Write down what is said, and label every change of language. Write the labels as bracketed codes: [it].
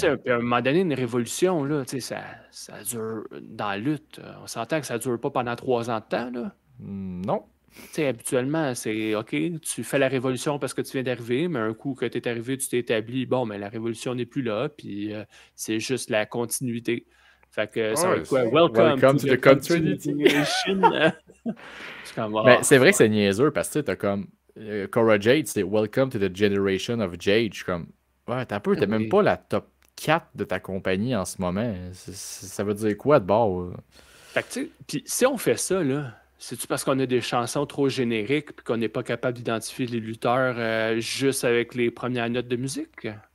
[fr] À un moment donné, une révolution, là, ça dure dans la lutte. On s'entend que ça dure pas pendant 3 ans de temps, là. Non. Habituellement, c'est OK, tu fais la révolution parce que tu viens d'arriver, mais un coup que tu es arrivé, tu t'es établi, bon, mais la révolution n'est plus là, puis c'est juste la continuité. Fait que ça va être quoi? [en] Welcome to the continuation. [fr] C'est vrai que c'est niaiseux parce que tu as comme Cora Jade, c'est Welcome to the Generation of Jade. Je suis comme, ouais, t'es même pas la top 4 de ta compagnie en ce moment. Ça veut dire quoi de bord? Fait que tu sais, puis si on fait ça, là, c'est-tu parce qu'on a des chansons trop génériques et qu'on n'est pas capable d'identifier les lutteurs juste avec les premières notes de musique?